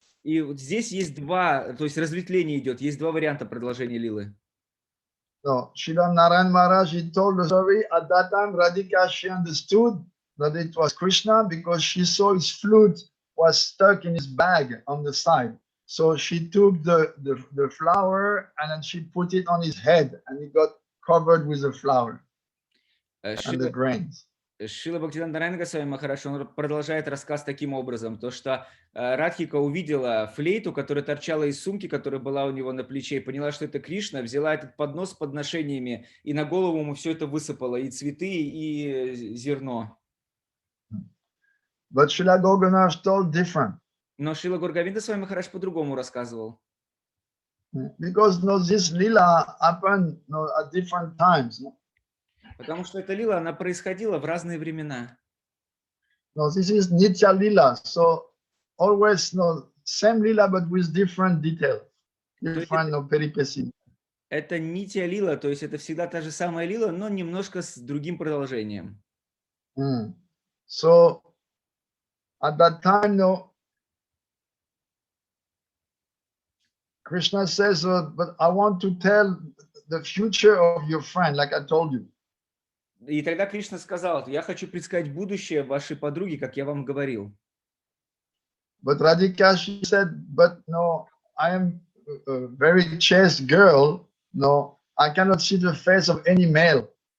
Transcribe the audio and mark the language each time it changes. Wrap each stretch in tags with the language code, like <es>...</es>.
<ru>И вот здесь есть два, то есть разветвление идет, есть два варианта продолжения лилы.</ru> <en>So Srila Narayan Maharaj, he told the story. At that time, Radhika, she understood that it was Krishna because she saw his flute was stuck in his bag on the side. So she took the flower and then she put it on his head and he got covered with the flower and the grains.</en> <ru>Шрила Бхактиведанта Свами Махарадж, он продолжает рассказ таким образом, то что Радхика увидела флейту, которая торчала из сумки, которая была у него на плече, и поняла, что это Кришна, взяла этот поднос с подношениями, и на голову ему все это высыпало, и цветы, и зерно.</ru> <en>But Srila Gauravanda told different.</en> <ru>Но Шрила Горгавинда Свами Махарадж по-другому рассказывал.</ru> <en>Because this lila happened at different times.</en> <ru>Потому что эта лила, она происходила в разные времена.</ru> <en>No, this is Nitya Lila, so always same lila but with different details, different peripety.</en> <ru>Это нитья лила, то есть это всегда та же самая лила, но немножко с другим продолжением.</ru> <en>So at that time, Krishna says, but I want to tell the future of your friend, like I told you.</en> <ru>И тогда Кришна сказал: я хочу предсказать будущее вашей подруги, как я вам говорил.</ru> <en>But Radhika, she said, but no, I am a very chaste girl. No, I cannot see the face of any male.</en>